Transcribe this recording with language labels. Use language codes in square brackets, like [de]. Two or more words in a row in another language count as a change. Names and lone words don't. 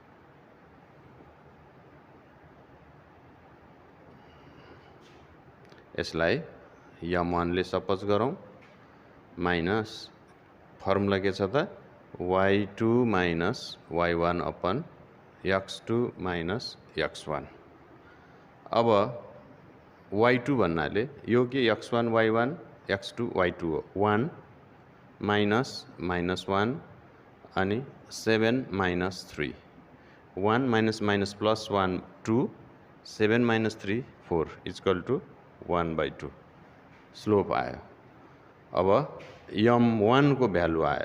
[ne] यसलाई m1 ले सपोज गरौँ [en] minus formula [ne] के छ त? y2 - y1 अपन x2 - x1। अब y2 भन्नाले यो के x1 y1 x2 y2 हो। 1 -1 अनि 7 - 3। 1 - प्लस 1 2, 7 - 3 4 = 1/2 स्लोप आयो। अब m1 को भ्यालु आयो।